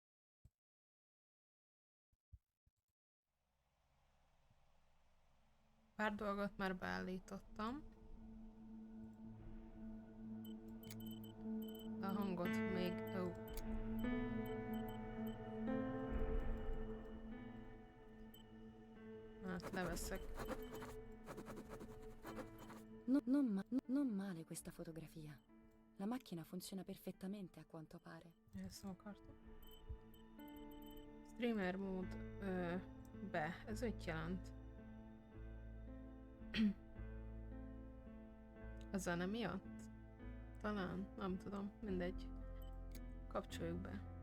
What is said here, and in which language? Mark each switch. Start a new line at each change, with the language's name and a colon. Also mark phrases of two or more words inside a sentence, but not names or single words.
Hungarian: Pár dolgot már beállítottam. A hangot még... Hát leveszek.
Italian: Non male questa fotografia. La macchina funziona perfettamente a quanto pare.
Hungarian: Ezt nem akartam. Streamer mód be. Ez mit jelent? A zene miatt? Talán, nem tudom, mindegy. Kapcsoljuk be.